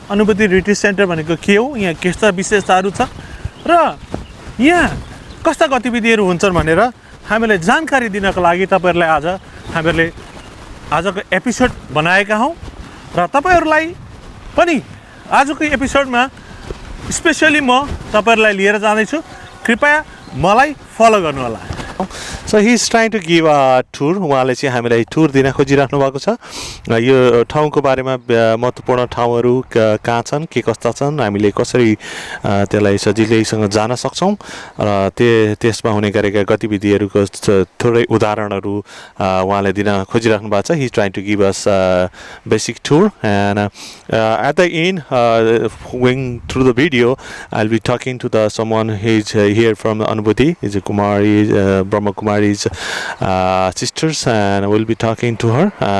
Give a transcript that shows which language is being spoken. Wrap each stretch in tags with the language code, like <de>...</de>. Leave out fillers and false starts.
<ne>अनुभूति retreat centre भनेको के हो, यहाँ कस्ता विशेषताहरू छ र यहाँ कस्ता गतिविधिहरू हुन्छन् भनेर हामीले जानकारी दिनको लागि तपाईँहरूलाई हामीहरूले आजको एपिसोड बनाएका हौँ। र तपाईँहरूलाई पनि आजको एपिसोडमा स्पेसली म तपाईँहरूलाई लिएर जाँदैछु। कृपया मलाई फलो गर्नु होला।</ne> <en>So he is trying to give a tour.</en> <ne>उहाँले चाहिँ हामीलाई टुर दिन खोजिराख्नु भएको छ। यो ठाउँको बारेमा महत्त्वपूर्ण ठाउँहरू कहाँ छन्, के कस्ता छन्, हामीले कसरी त्यसलाई सजिलैसँग जान सक्छौँ र त्यसमा हुने गरेका गतिविधिहरूको थोरै उदाहरणहरू उहाँले दिन खोजिराख्नु भएको छ।</ne> <en>He is trying to give us a basic tour, and at the end, going through the video, I'll be talking to someone who is here from Anubhuti. He's a Kumari, Brahma Kumari's sisters, and we'll be talking to her.</en>